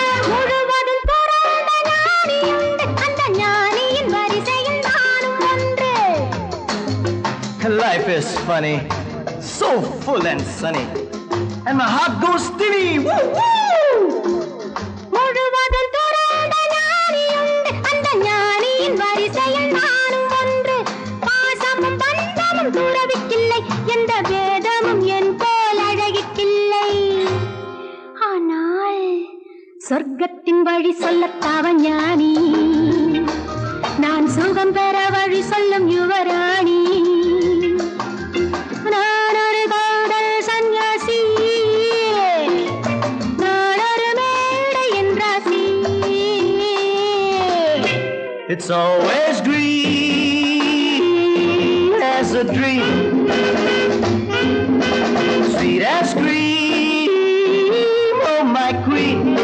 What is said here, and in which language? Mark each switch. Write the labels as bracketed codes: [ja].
[ta] முழுவதும் பிறந்த ஞானியுண்டு, அந்த ஞானியின் வரிசையில் நானும் ஒன்று. [en] Life is funny, so full and sunny. And my heart goes steady. Woo, woo! [ta] முழுவதும் பிறந்த ஞானியுண்டு, அந்த ஞானியின் வரிசையில் நானும் ஒன்று. பாசமும் பந்தமும் துறவிக்கில்லை, எந்த வேதமும் என் போல் அழகிக்கில்லை. ஆனால் சொர்க்கத்தின் வழி சொல்லத்தாவன் ஞானி, நான் சுகம் பெற வழி சொல்லும் யுவராணி. நான் ஒரு காதல் சன்னியாசி, நான் ஒரு மேடை என்றாசி. [en] It's always green as a dream, sweet as cream, oh my queen.